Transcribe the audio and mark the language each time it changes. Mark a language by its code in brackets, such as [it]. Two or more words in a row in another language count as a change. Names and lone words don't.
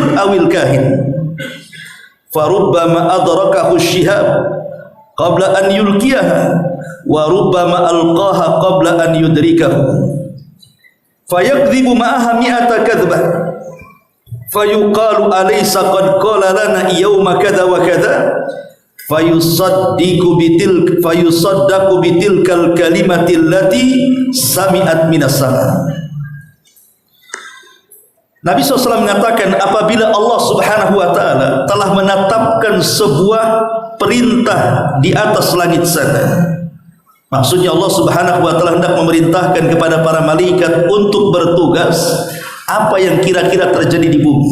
[ar] أو الكاهن فربما أدركه الشهاب قبل أن يلقيها وربما ألقاها قبل أن يدركه فيكذب معها مائة كذبة فيقال أليس قد قال لنا يوم كذا وكذا فيصدق بتلك الكلمة التي سمعت من السماء. [id] Nabi SAW mengatakan, apabila Allah [ar] سبحانه وتعالى [id] telah menetapkan sebuah perintah di atas langit sana, maksudnya Allah [ar] سبحانه وتعالى [id] hendak memerintahkan kepada para malaikat untuk bertugas apa yang kira-kira terjadi di bumi.